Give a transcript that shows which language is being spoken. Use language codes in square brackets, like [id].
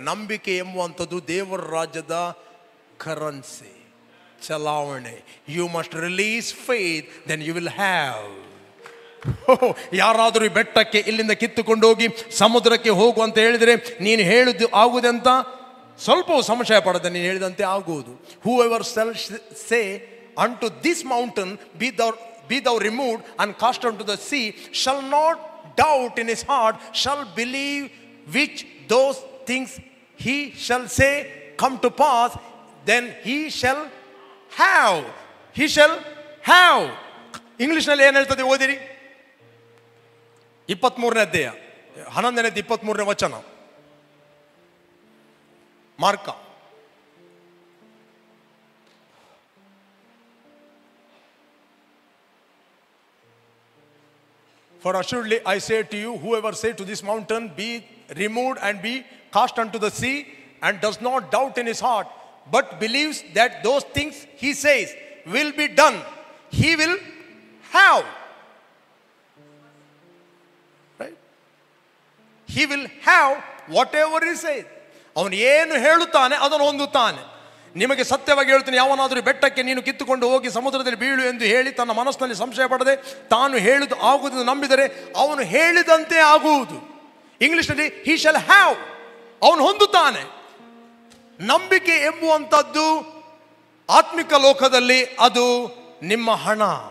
[kn] ನಂಬಿಕೆ ಎಂಬುವಂಥದ್ದು ದೇವರ ರಾಜ್ಯದ ಕರೆನ್ಸಿ, ಚಲಾವಣೆ. [en] You must release faith, then you will have. [kn] ಯಾರಾದರೂ ಈ ಬೆಟ್ಟಕ್ಕೆ ಇಲ್ಲಿಂದ ಕಿತ್ತುಕೊಂಡು ಹೋಗಿ ಸಮುದ್ರಕ್ಕೆ ಹೋಗು ಅಂತ ಹೇಳಿದರೆ ನೀನು ಹೇಳಿದ್ದು ಆಗುವುದೆ ಅಂತ ಸ್ವಲ್ಪವೂ ಸಂಶಯ ಪಡದೆ ನೀನು ಹೇಳಿದಂತೆ ಆಗುವುದು. [en] Whoever shall say unto this mountain be thou removed and cast unto the sea, shall not doubt in his heart, shall believe which those things he shall say come to pass, then he shall have. He shall have. [kn] ಇಂಗ್ಲಿಷ್ನಲ್ಲಿ ಏನು ಹೇಳ್ತದೆ ಓದಿರಿ. 23ನೇ ಅಧ್ಯಾಯ 11ನೇ 23ನೇ ವಚನ, mark. [en] For assuredly I say to you, whoever say to this mountain, be removed and be cast unto the sea, and does not doubt in his heart, but believes that those things he says will be done, he will have. Right? He will have whatever he says. [kn] ಅವನು ಏನು ಹೇಳುತ್ತಾನೆ ಅದನ್ನು ಹೊಂದುತ್ತಾನೆ. ನಿಮಗೆ ಸತ್ಯವಾಗಿ ಹೇಳ್ತೀನಿ, ಯಾವನಾದರೂ ಬೆಟ್ಟಕ್ಕೆ ನೀನು ಕಿತ್ತುಕೊಂಡು ಹೋಗಿ ಸಮುದ್ರದಲ್ಲಿ ಬೀಳು ಎಂದು ಹೇಳಿ ತನ್ನ ಮನಸ್ಸಿನಲ್ಲಿ ಸಂಶಯ ಪಡದೆ ತಾನು ಹೇಳಿದ್ದು ಆಗುವುದನ್ನು ನಂಬಿದರೆ ಅವನು ಹೇಳಿದಂತೆ ಆಗುವುದು. ಇಂಗ್ಲಿಷ್ನಲ್ಲಿ [en] he shall have, [kn] ಅವನು ಹೊಂದುತ್ತಾನೆ. ನಂಬಿಕೆ ಎಂಬುವಂಥದ್ದು ಆತ್ಮಿಕ ಲೋಕದಲ್ಲಿ ಅದು ನಿಮ್ಮ ಹಣ.